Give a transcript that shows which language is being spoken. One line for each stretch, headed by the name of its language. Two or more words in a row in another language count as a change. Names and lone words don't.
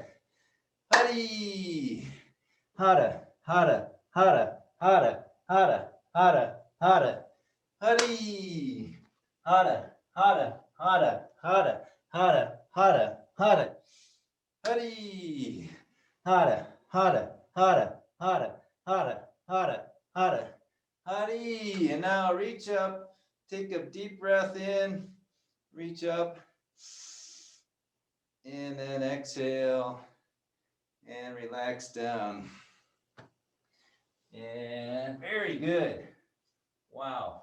English: Hari, hara, hara, hara, hara, hara, hara, hara. Hari, hara, hara, hara, hara, hara, hara, hara. Hari, hara, hara, hara, hara, hara, hara, hara. Hari. And now reach up, take a deep breath in, reach up, and then exhale, and relax down. And very good. Wow.